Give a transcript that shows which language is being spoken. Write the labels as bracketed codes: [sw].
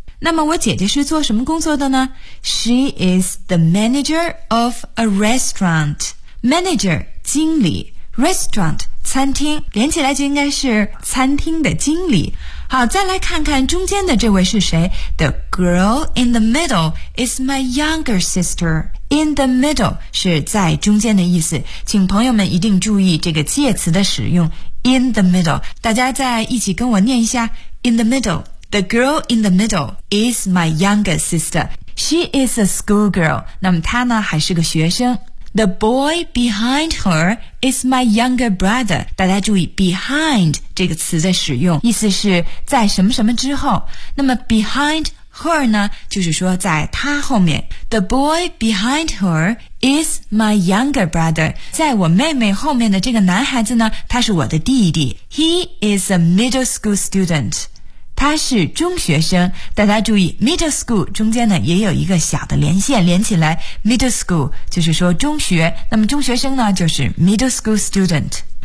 [zh] 那么我姐姐是做什么工作的呢？ [en] She is the manager of a restaurant。 [zh] Manager 经理， Restaurant 餐厅，连起来就应该是餐厅的经理。好，再来看看中间的这位是谁。 [en] The girl in the middle is my younger sister. In the middle [zh] 是在中间的意思，请朋友们一定注意这个介词的使用。 [en] In the middle， [zh] 大家再一起跟我念一下。 [en] In the middle， The girl in the middle is my younger sister. She is a school girl. [zh] 那么她呢还是个学生。 [en] The boy behind her is my younger brother. [zh] 大家注意 behind 这个词的使用，意思是在什么什么之后。那么 behind her 呢，就是说在她后面。 [en] The boy behind her is my younger brother. [zh] 在我妹妹后面的这个男孩子呢，他是我的弟弟。 [en] He is a middle school student. [zh] 他是中学生。大家注意 middle school 中间呢也有一个小的连线，连起来 middle school 就是说中学，那么中学生呢就是 middle school student。